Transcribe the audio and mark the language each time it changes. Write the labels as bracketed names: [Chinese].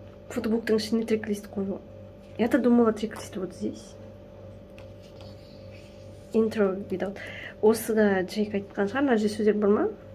[Kazakh] Фотобуктың ішіне трек-лист қою. [Russian] Я-то думала трек-лист вот здесь. Интро видал. [Kazakh] Осыда Джейк айтқан шығар, мына жерде сөздер бар ма?